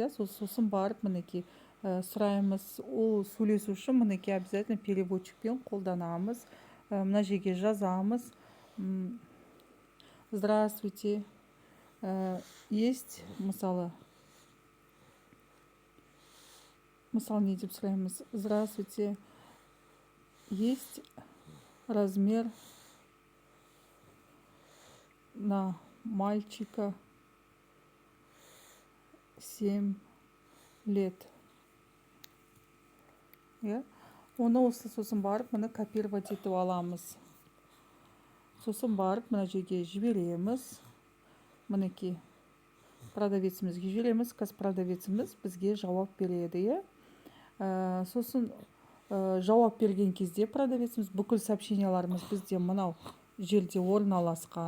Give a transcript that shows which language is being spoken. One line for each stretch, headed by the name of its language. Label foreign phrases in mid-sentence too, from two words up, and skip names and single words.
Kazakh: Сосын барып мінекей сұраймыз. Ол сөйлесуші мінекей обязательно переводчикпен қолданамыз. Мына жерге жазамыз. Здравствуйте. Есть мысалы не деп сұраймыз.
Russian: Здравствуйте. Есть размер на мальчика 7 лет.
Kazakh: Оны осы сосын барып, мұны копировать етіп аламыз. Сосын барып, мұна жерге жібереміз. Мінекей продавецімізге жібереміз. Қазір продавеціміз бізге жауап береді. Сосын жауап берген кезде продавеціміз бүкіл сообщенияларымыз бізде мынау жерде орналасқан.